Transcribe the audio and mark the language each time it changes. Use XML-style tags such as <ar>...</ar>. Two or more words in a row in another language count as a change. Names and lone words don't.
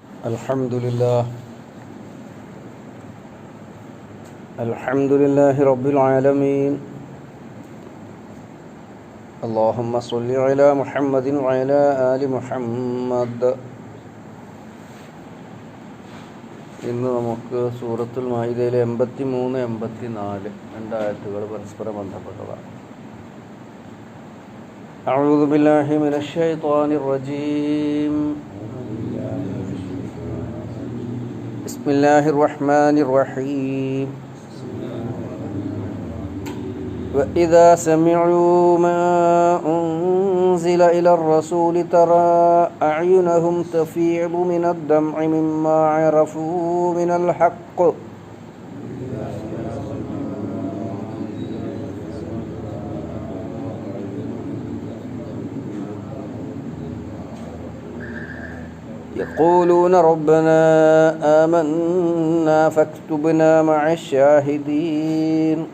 <ar>الحمد لله رب العالمين. اللهم صل على محمد وعلى آل محمد.</ar> <ml>ഇന്ന് നമുക്ക് സൂറത്തുൽ മാഇദയിലെ 83, 84 രണ്ടായത്തുകൾ പരസ്പരം ബന്ധപ്പെട്ടതാണ്.</ml> <ar>أعوذ بالله من الشيطان الرجيم. بسم الله الرحمن الرحيم. وإذا سمعوا ما أنزل إلى الرسول ترى أعينهم تفيض من الدمع مما عرفوا من الحق يقولون ربنا آمنا فاكتبنا مع الشاهدين.</ar>